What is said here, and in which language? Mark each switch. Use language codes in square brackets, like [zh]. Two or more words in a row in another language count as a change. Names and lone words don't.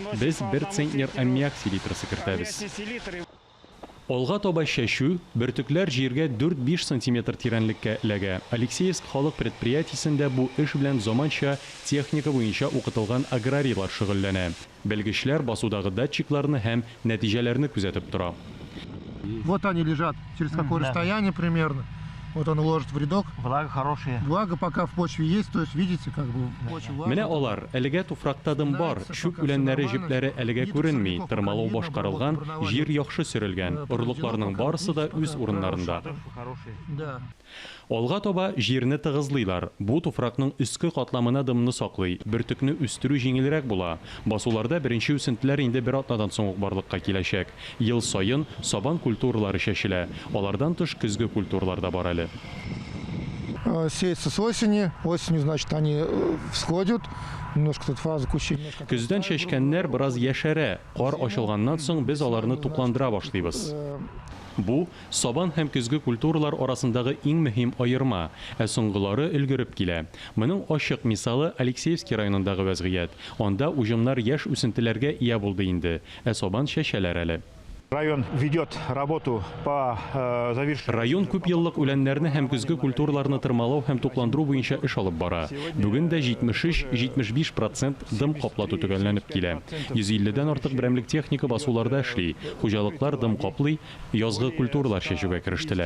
[tt] Без 1 центнер аммиак селитрасы кертәбез. Олга таба чәчү бөртекләр җиргә 4-5 см тирәнлеккә эләгә. Алексеевск халык предприятиесендә бу эш белән заманча техника буенча укытылган аграрийлар шөгыльләнә. Белгечләр басудагы датчикларны һәм нәтиҗәләрне күзәтеп тора. [ru] Вот они лежат, через какое расстояние примерно. Вот он ложит в рядок. Влага хорошая. Влага пока в почве есть, то есть видите, как бы очень влага. [tt] Менә алар, әлегә туфракта дым бар, шүк үләннәре җепләре әлегә күренми, тырмалау башкарылган, җир яхшы сөрелгән, орлыкларның барысы да үз урыннарында. Да. Алга таба җирне тыгызлыйлар. Бу туфракның өске катламына дымны саклый, бөртекне үстерү җиңелрәк була. Басуларда беренче үсентеләр инде бер атнадан соң ук барлыкка киләчәк. Ел саен сабан культуралары чәчелә. Алардан тыш көзге культуралар да бар әле. [ru] Сеется с осени. Осенью, значит, они всходят. Немножко тут фаза кучи. [tt] Көздән чәчкәннәр бераз яшәрә. Кар ачылганнан соң без аларны тукландыра башлыйбыз. Бу сабан һәм көзге культуралар арасындагы иң мөһим аерма, ә соңгылары өлгереп килә. Моның ачык мисалы Алексеевский районындагы вәзгыять. Анда уҗымнар яшь үсентеләргә ия булды инде, ә сабан чәчәләр әле. [ru] Район ведет работу по завершению. [tt] Район күп еллык үләннәрне һәм көзге культураларны тырмалау һәм тукландыру буенча эш алып бара. Бүген дә 73-75% дым каплату төгәлләнеп килә. 150дән артык берәмлек техника басуларда эшли. Хуҗалыклар дым каплый, язгы культуралар чәчүгә керештеләр.